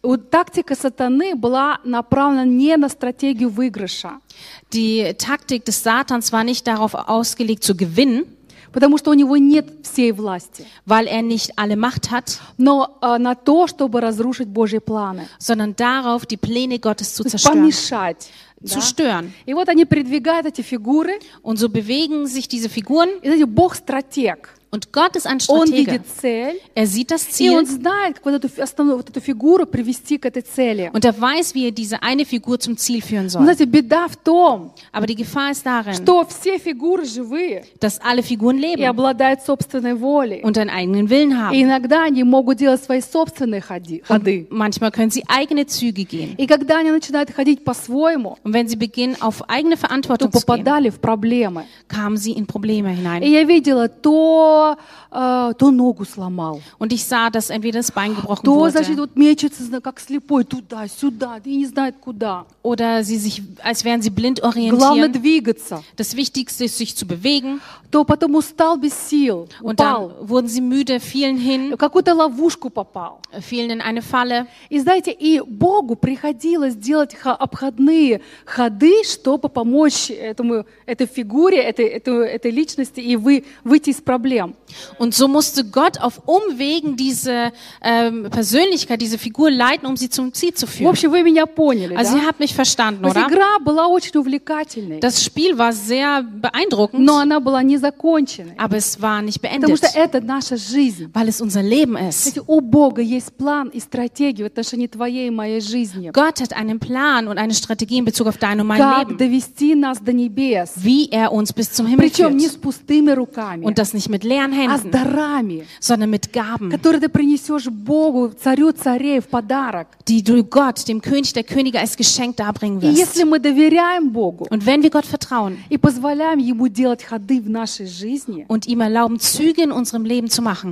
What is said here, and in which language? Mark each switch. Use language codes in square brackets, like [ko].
[ru] Тактика сатаны была направлена не на стратегию выигрыша. [de] Die Taktik des Satans war nicht darauf ausgelegt zu gewinnen, [ru] потому что у него нет всей власти, [de] weil er nicht alle Macht hat, [ru] но на то, чтобы разрушить Божьи планы, [de] sondern darauf, die Pläne Gottes zu zerstören. [ru] Помешать. [de] Zu stören. [ru] И вот они передвигают эти фигуры. [de] Und so bewegen sich diese Figuren. [ru] И знаете, Бог стратег. [de] Und Gott ist ein Stratege. [ru] Он видит цель. [de] Er sieht das Ziel. [ru] И он знает, как вот эту фигуру привести к этой цели. [de] Und er weiß, wie er diese eine Figur zum Ziel führen soll. [ru] Но, знаете, беда в том, [de] aber die Gefahr ist darin, [ru] что все фигуры живые, [de] dass alle Figuren leben [ru] и обладают собственной волей. [de] Und einen eigenen Willen haben. [ru] И иногда они могут делать свои собственные ходы. [de] Und manchmal können sie eigene Züge gehen. [ru] И когда они начинают ходить по-своему, [de] und wenn sie beginnen, auf eigene Verantwortung zu gehen, [ru] в проблемы, [de] kamen sie in Probleme hinein. [ru] И я видела то, то ногу сломал. [de] Und ich sah, dass entweder das Bein gebrochen [ru] то, [de] wurde. [ru] Значит, вот мечется, как слепой, туда-сюда, и не знает куда. [de] Oder sie sich, als wären sie blind orientieren. [ru] Главное двигаться. [de] Das Wichtigste ist, sich zu bewegen. [ru] То потом устал без сил, [de] und [ru] упал. [de] Dann wurden sie müde, fielen hin. [ru] Какую-то ловушку попал. [de] Fielen in eine Falle. [ru] И знаете, и Богу приходилось делать обходные ходы, чтобы помочь этой фигуре, этой личности и выйти из проблем. [de] Und so musste Gott auf Umwegen diese Persönlichkeit, diese Figur leiten, um sie zum Ziel zu führen. [ru] В общем, вы меня поняли, [de] also [ru] да? [de] Ihr habt mich verstanden, oder? [ru] Игра была очень увлекательной. [de] Das Spiel war sehr beeindruckend. [ru] Но она была не законченной. [de] Aber es war nicht beendet. [ru] Потому что это наша жизнь. [de] Weil es unser Leben ist. [ru] Кстати, у Бога есть план и стратегия в отношении твоей и моей жизни. [de] Gott hat einen Plan und eine Strategie in Bezug auf dein und mein [ru] как [de] Leben. [ru] Как довести нас до небес. [de] Wie er uns bis zum Himmel [ru] Причем [de] führt. [ru] Не с пустыми руками. [de] Und das nicht mit leeren Händen. [ru] А с дарами. [de] Sondern mit Gaben. [ru] Которые ты принесешь Богу, царю царей, в подарок. [de] Die du Gott, dem König der Könige, als Geschenk darbringen wirst. [ru] И если мы доверяем Богу. [de] Und wenn wir Gott vertrauen. [ru] И позволяем ему делать ходы в нашей жизни. [de] Und ihm erlauben, Züge in unserem Leben zu machen.